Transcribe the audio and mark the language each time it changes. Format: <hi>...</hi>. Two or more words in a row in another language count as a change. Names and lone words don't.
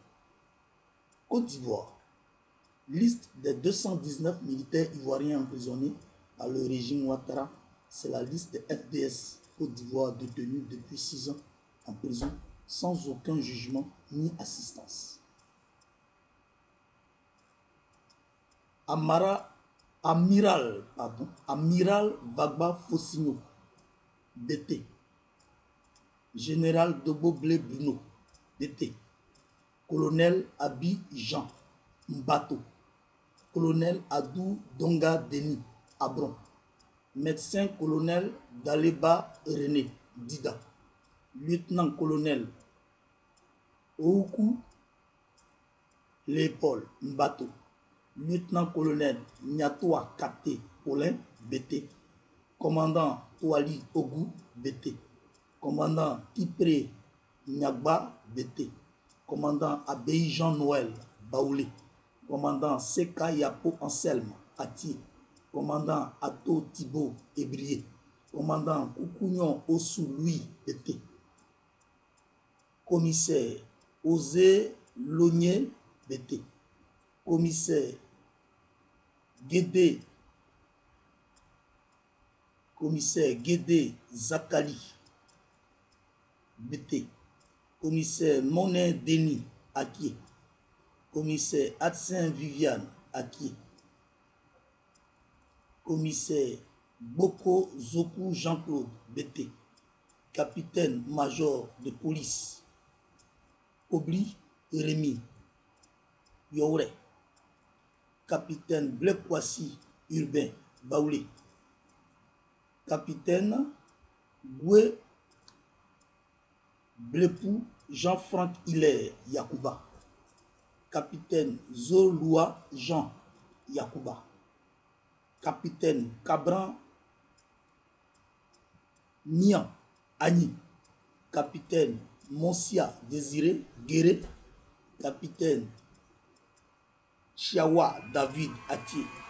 <fr>Côte d'Ivoire, liste des 219 militaires ivoiriens emprisonnés par le régime Ouattara, c'est la liste des FDS Côte d'Ivoire détenus depuis 6 ans en prison sans aucun jugement ni assistance. Amiral Vagba Fossigno, DT. Général Dobo Blé Bruno, DT. Colonel Abi Jean Mbato. Colonel Adou Donga Denis Abron. Médecin colonel Daleba René Dida. Lieutenant-colonel Oukou Léopold Mbato. Lieutenant-colonel Nyatoa Kate Paulin BT. Commandant Touali Ogou BT. Commandant Kipré Nyagba BT. Commandant Abei Jean-Noël Baoulé. Commandant Seka Yapo Anselme Ati. Commandant Ato Thibault Ébrié. Commandant Koukounion Ossou Louis BT. Commissaire Osé Logné BT. Commissaire Guédé. Commissaire Guédé Zakali BT. Commissaire Monet Denis Akie. Commissaire Adsin Viviane Akie. Commissaire Boko Zoku Jean-Claude BT. Capitaine-major de police Obli Rémi Yore. Capitaine Blekwasi Urbain Baoulé. Capitaine Goué Blepou Jean-Franck Hilaire Yakouba. Capitaine Zoloua Jean Yakouba. Capitaine Cabran Nian Agni. Capitaine Monsia Désiré Guéré. Capitaine Chiawa David Atier.</fr>